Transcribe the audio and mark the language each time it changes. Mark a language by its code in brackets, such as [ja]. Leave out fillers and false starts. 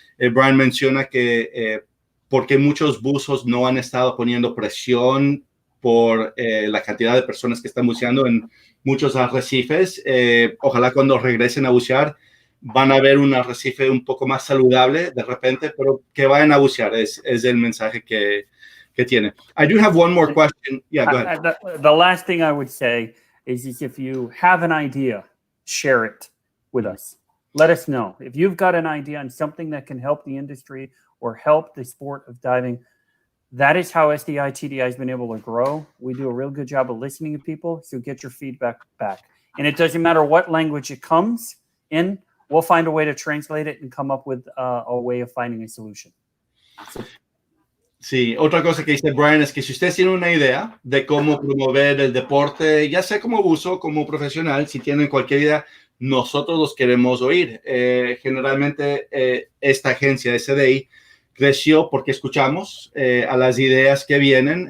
[es] Brian menciona que porque muchos buzos no han estado poniendo presión por la cantidad de personas que están buceando en muchos arrecifes. Ojalá cuando regresen a bucear van a ver un arrecife un poco más saludable de repente, pero que vayan a bucear. Es el mensaje que que tiene. [en] I do have one more question. Yeah, go ahead. The last thing I would say is if you have an idea, share it with us. Let us know. If you've got an idea on something that can help the industry or help the sport of diving, that is how SDI TDI has been able to grow. We do a real good job of listening to people, so get your feedback back. And it doesn't matter what language it comes in, we'll find a way to translate it and come up with a way of finding a solution. [es] Sí, otra cosa que dice Brian es que si ustedes tienen una idea de cómo promover el deporte, ya sea como buzo, como profesional, si tienen cualquier idea, nosotros los queremos oír. Generalmente esta agencia SDI creció porque escuchamos a las ideas que vienen.